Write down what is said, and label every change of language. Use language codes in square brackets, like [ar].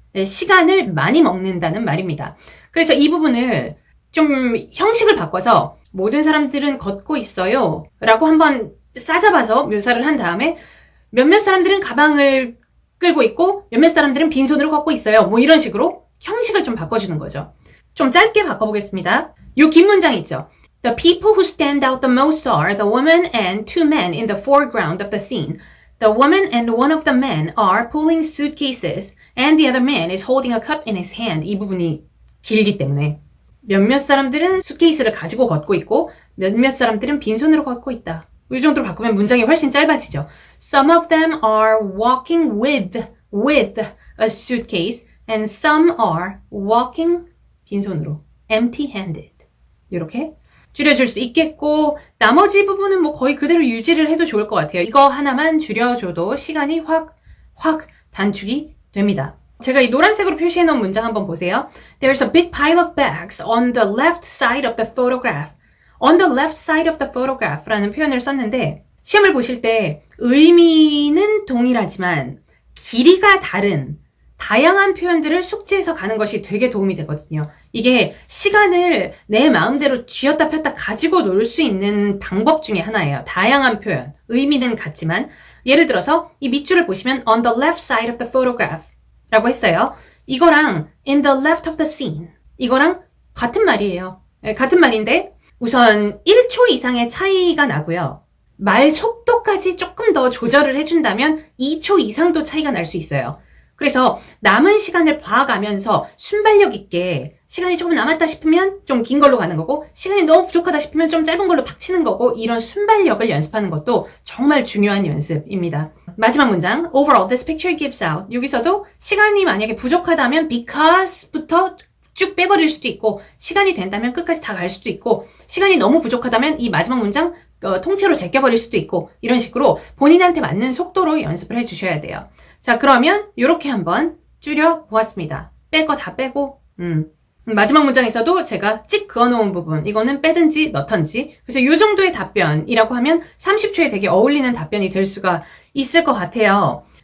[ko] 네, 시간을 많이 먹는다는 말입니다. 그래서 이 부분을 좀 형식을 바꿔서 모든 사람들은 걷고 있어요 라고 한번 싸잡아서 묘사를 한 다음에 몇몇 사람들은 가방을 끌고 있고 몇몇 사람들은 빈손으로 걷고 있어요. 뭐 이런 식으로 형식을 좀 바꿔주는 거죠. 좀 짧게 바꿔보겠습니다. 요 긴 문장 있죠. [en] The people who stand out the most are the woman and two men in the foreground of the scene. The woman and one of the men are pulling suitcases and the other man is holding a cup in his hand. [ko] 이 부분이 길기 때문에 몇몇 사람들은 수트케이스를 가지고 걷고 있고 몇몇 사람들은 빈손으로 걷고 있다. 이 정도로 바꾸면 문장이 훨씬 짧아지죠. [en] Some of them are walking with a suitcase and some are walking [ko] 빈손으로 [en] empty-handed. [ko] 이렇게 줄여줄 수 있겠고 나머지 부분은 뭐 거의 그대로 유지를 해도 좋을 것 같아요. 이거 하나만 줄여줘도 시간이 확 단축이 됩니다. 제가 이 노란색으로 표시해 놓은 문장 한번 보세요. [en] There's a big pile of bags on the left side of the photograph. On the left side of the photograph [ko] 라는 표현을 썼는데 시험을 보실 때 의미는 동일하지만 길이가 다른 다양한 표현들을 숙지해서 가는 것이 되게 도움이 되거든요. 이게 시간을 내 마음대로 쥐었다 폈다 가지고 놀 수 있는 방법 중에 하나예요. 다양한 표현, 의미는 같지만 예를 들어서 이 밑줄을 보시면 [en] on the left side of the photograph [ko] 라고 했어요. 이거랑 [en] in the left of the scene [ko] 이거랑 같은 말이에요. 같은 말인데 우선 1초 이상의 차이가 나고요. 말 속도까지 조금 더 조절을 해준다면 2초 이상도 차이가 날 수 있어요. 그래서 남은 시간을 봐가면서 순발력 있게 시간이 조금 남았다 싶으면 좀 긴 걸로 가는 거고 시간이 너무 부족하다 싶으면 좀 짧은 걸로 팍 치는 거고 이런 순발력을 연습하는 것도 정말 중요한 연습입니다. 마지막 문장 [en] Overall, this picture gives out. [ko] 여기서도 시간이 만약에 부족하다면 because부터 쭉 빼버릴 수도 있고 시간이 된다면 끝까지 다 갈 수도 있고 시간이 너무 부족하다면 이 마지막 문장 통째로 제껴버릴 수도 있고 이런 식으로 본인한테 맞는 속도로 연습을 해주셔야 돼요. 자, 그러면 이렇게 한번 줄여보았습니다. 뺄 거 다 빼고 마지막 문장에서도 제가 찍 그어놓은 부분 이거는 빼든지 넣던지 그래서 이 정도의 답변이라고 하면 30초에 되게 어울리는 답변이 될 수가 있을 것 같아요.